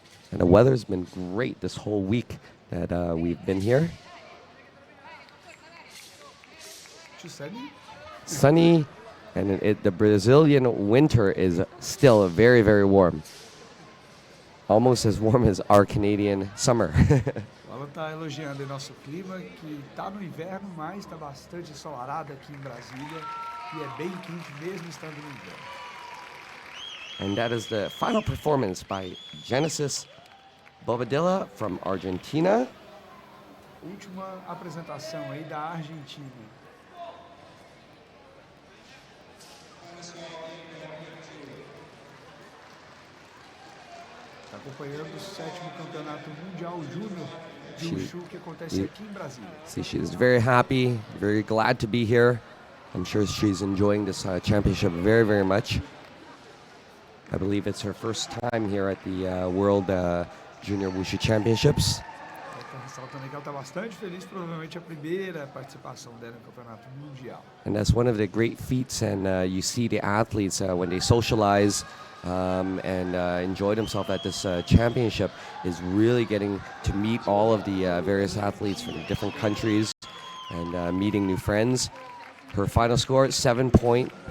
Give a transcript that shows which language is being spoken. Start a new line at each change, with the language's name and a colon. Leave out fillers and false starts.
English: And the weather's been great this whole week that we've been here. Sunny, and the Brazilian winter is still very, very warm. Almost as warm as our Canadian summer.
Portuguese: Ela está elogiando o nosso clima, que está no inverno, mas está bastante ensolarado aqui em Brasília. que é bem quente mesmo estando no inverno.
English: And that is the final performance by Genesis Bobadilla from Argentina.
Portuguese: Última apresentação aí da Argentina. Está acompanhando o 7º Campeonato Mundial Júnior de Wushu que acontece aqui em Brasília.
English: See, she's very happy, very glad to be here. I'm sure she's enjoying this championship very, very much. I believe it's her first time here at the World Junior Wushu Championships.
Portuguese: Está ressaltando que ela está bastante feliz, provavelmente a primeira participação dela no Campeonato Mundial.
English: And that's one of the great feats, and you see the athletes when they socialize and enjoy themselves at this championship is really getting to meet all of the various athletes from different countries and meeting new friends. Her final score, 7.40.